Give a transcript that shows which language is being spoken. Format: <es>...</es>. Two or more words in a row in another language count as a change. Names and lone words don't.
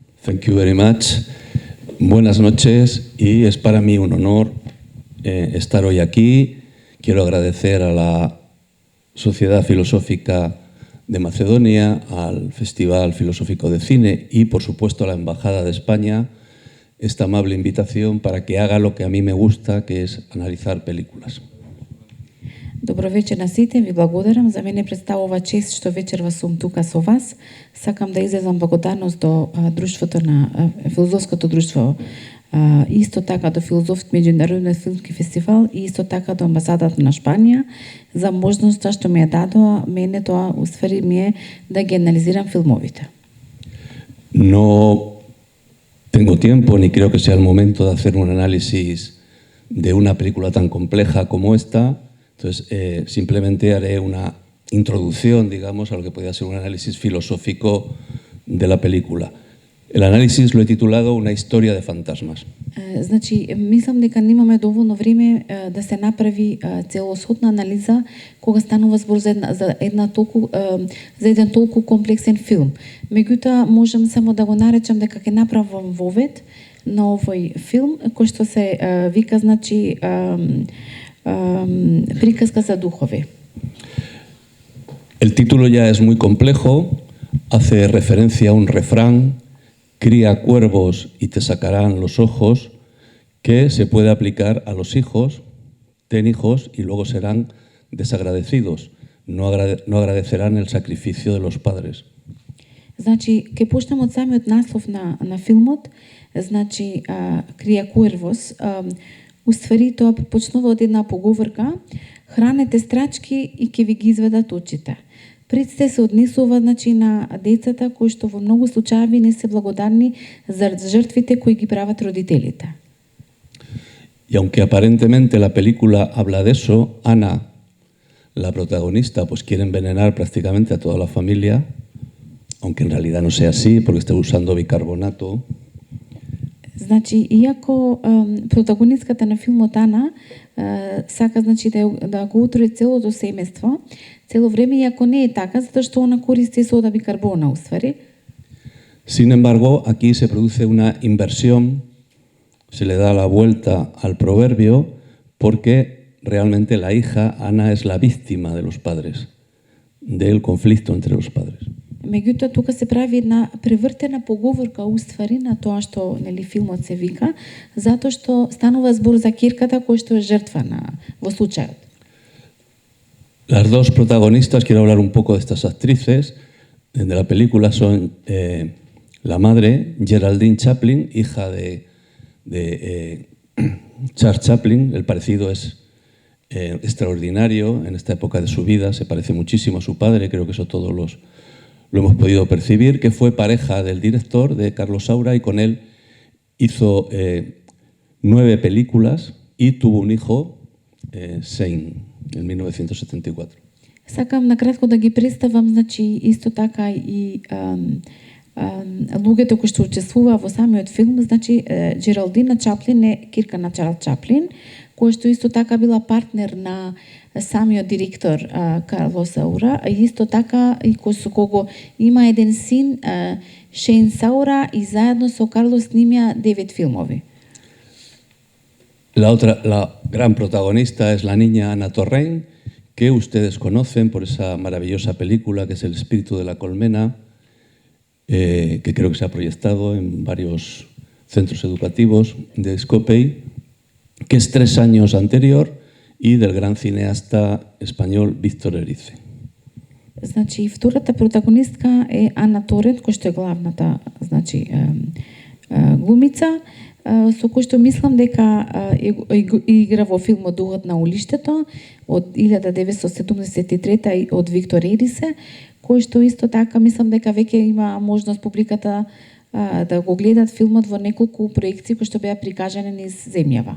<en>Thank you very much.</en> <es>Buenas noches y es para mí un honor estar hoy aquí. Quiero agradecer a la Sociedad Filosófica de Macedonia, al Festival Filosófico de Cine y, por supuesto, a la Embajada de España esta amable invitación para que haga lo que a mí me gusta, que es analizar películas.</es> <mk>Добро вечер на сите, ви благодарам. За мене представува чест што вечерва сум тука со вас. Сакам да изразам благодарност до друштвото на филозофското друштво, исто така до меѓународниот филмски фестивал и исто така до амбасадата на Шпанија за можноста што ми ја дадоа мене тоа уствари ми е да ги анализирам филмовите.</mk> <es>No tengo tiempo ni creo que sea el momento de hacer un análisis de una película tan compleja como esta. Entonces, simplemente haré una introducción, digamos, a lo que podría ser un análisis filosófico de la película. El análisis lo he titulado Una historia de fantasmas.</es> <mk>Значи, мислам дека немаме доволно време да се направи целосотна анализа кога станува збор за еден толку комплексен филм. Меѓутоа, можам само да го наречам дека ќе направам вовед на овој филм кој што се вика, значи, приказка за духови.</mk> <es>El título ya es muy complejo, hace referencia a un refrán: cría cuervos y te sacarán los ojos, que se puede aplicar a los hijos. Ten hijos y luego serán desagradecidos, no agradecerán el sacrificio de los padres.</es> <mk>Значи, ќе почнем од самиот наслов на филмот, значи,</mk> <es>cría cuervos.</es> <mk>Уствари тоа почнува од една поговорка: хранете страчки и ќе ви ги изведат очите. Пред се однесува, значи, на децата кои што во многу случаи не се благодарни за жртвите кои ги прават родителите.</mk> <es>Y aunque aparentemente la película habla de eso, Ana, la protagonista, pues quiere envenenar prácticamente a toda la familia, aunque en realidad no sea así, porque está usando bicarbonato.</es> <mk>Значи, иако протагонистката на филмот Ана сака, значи, да го утрои целото семејство, цело време, иако не е така, затоа што она користи сода бикарбона, уствари.</mk> <es>Sin embargo, aquí se produce una inversión, se le da la vuelta al proverbio, porque realmente la hija, Ana, es la víctima de los padres, del conflicto entre los padres.</es> <mk>Меѓутоа, тука се прави една превртена поговорка уствари на тоа што, нели, филмот се вика, затоа што станува збор за ќерката која што е жртва во случајот.</mk> <es>Las dos protagonistas, quiero hablar un poco de estas actrices de la película, son la madre, Geraldine Chaplin, hija de Charles Chaplin. El parecido es extraordinario en esta época de su vida, se parece muchísimo a su padre, creo que eso todos lo hemos podido percibir, que fue pareja del director, de Carlos Saura, y con él hizo 9 películas y tuvo un hijo, Shane, en 1974.</es> <mk>Сакам накратко да ги представам, значи, исто така и луѓето кои што учествуваа во самиот филм. Значи, Джералдина Чаплин е ќерка на Чарлс Чаплин, која што исто така била партнер на самиот директор Карлос Саура, а исто така и со кого има еден син, Шейн Саура, и заедно со Карлос снимија 9 филмови.</mk> <es>La gran protagonista es la niña Ana Torrent, que ustedes conocen por esa maravillosa película que es El espíritu de la colmena, que creo que se ha proyectado en varios centros educativos de Scopey, que es 3 años anterior, и del gran cineasta español Víctor Erice.</es> <mk>Значи, втората протагонистка е Ана Торент, која што е главната, значи, глумица, со кој што мислам дека игра во филмот Духот на улиштето од 1973 од Виктор Ерисе, кој што исто така мислам дека веќе има можност публиката да го гледат филмот во неколку проекции кои што беа прикажани низ земјава.</mk>